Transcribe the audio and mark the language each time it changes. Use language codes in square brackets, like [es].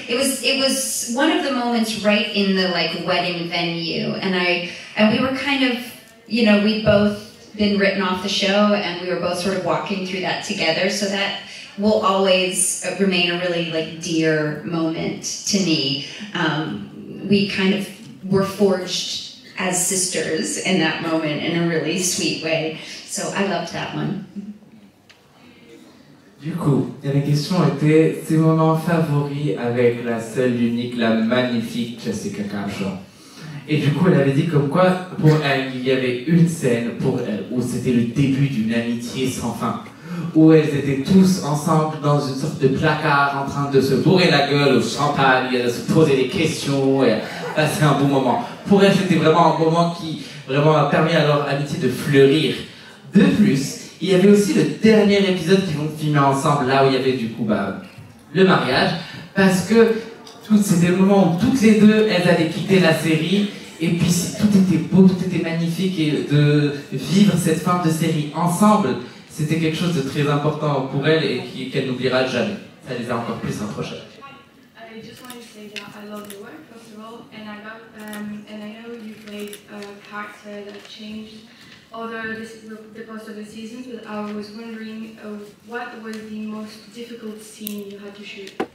[en] It was one of the moments right in the like wedding venue, and we were kind of, you know, we'd both been written off the show, and we were both sort of walking through that together. So that will always remain a really like dear moment to me. We kind of were forged as sisters in that moment in a really sweet way. So I loved that one. [fr] Du coup, la question était ses moments favoris avec la seule, l'unique, la magnifique Jessica Capshaw. Et du coup, elle avait dit comme quoi, pour elle, il y avait une scène pour elle où c'était le début d'une amitié sans fin. Où elles étaient tous ensemble dans une sorte de placard en train de se bourrer la gueule au champagne, de se poser des questions et passer un bon moment. Pour elle, c'était vraiment un moment qui vraiment a permis à leur amitié de fleurir. De plus, il y avait aussi le dernier épisode qu'ils vont filmer ensemble, là où il y avait du coup le mariage, parce que c'était le moment où toutes les deux, elles avaient quitté la série, et puis tout était beau, tout était magnifique, et de vivre cette fin de série ensemble, c'était quelque chose de très important pour elles et qu'elle n'oubliera jamais. Ça les a encore plus rapprochées. [en] I just wanted to say that I love your work, first of all, and I know you played a character that changed over the course of the seasons, but I was wondering what was the most difficult scene you had to shoot?